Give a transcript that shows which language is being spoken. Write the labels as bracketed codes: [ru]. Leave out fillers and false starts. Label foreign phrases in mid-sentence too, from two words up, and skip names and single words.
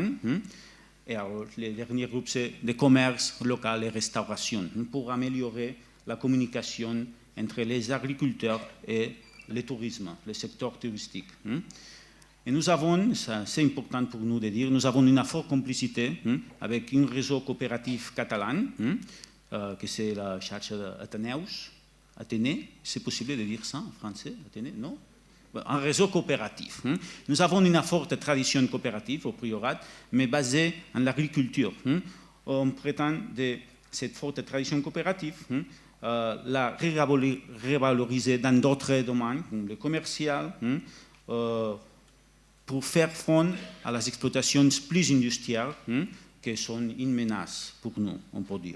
[fr] Et alors, les derniers groupes, c'est le commerce local et restauration, pour améliorer la communication entre les agriculteurs et le tourisme, le secteur touristique. Et nous avons, c'est important pour nous de dire, nous avons une forte complicité avec un réseau coopératif catalan, que c'est la xarxa Ateneus, Athénée, c'est possible de dire ça en français, Athénée, non? Un réseau coopératif. Nous avons une forte tradition coopérative au Priorat, mais basée en l'agriculture. On prétend de cette forte tradition coopérative la revaloriser dans d'autres domaines, comme le commercial, pour faire front à les exploitations plus industrielles qui sont une menace pour nous, on peut dire.